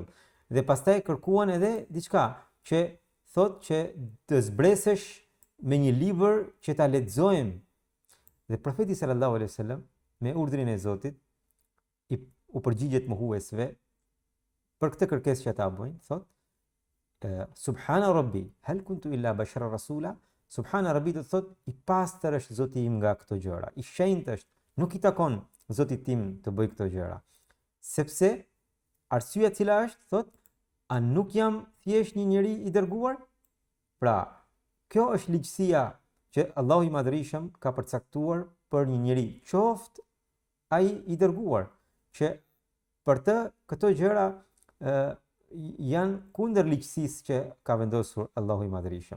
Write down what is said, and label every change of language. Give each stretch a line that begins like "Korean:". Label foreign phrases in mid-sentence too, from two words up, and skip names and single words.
Albanian: Dhe pastaj kërkuan edhe diçka që thotë që të zbresesh me një libër që ta lexojmë. Dhe profeti
Arabic: صلى الله عليه وسلم
Albanian: me urdhrin e Zotit u përgjigjet mohuesve për këtë kërkesë që ata bëjnë, thotë
Arabic: سبحان ربي هل كنت إلا بشرا رسولا. سبحان ربي
Albanian: do të thotë i pastër është Zoti im nga këto gjëra. I shenjtë është, nuk i takon Zotit tim të bëj këto gjëra. Sepse arsyeja cila është, thotë, a nuk jam thjesht një njeri i dërguar? Pra, kjo është ligjësia që Allahu i Madhërisëm ka përcaktuar për një njeri, qoftë ai i dërguar, që për të këto gjëra janë kundër ligjësisë që ka vendosur Allahu i Madhërisëm.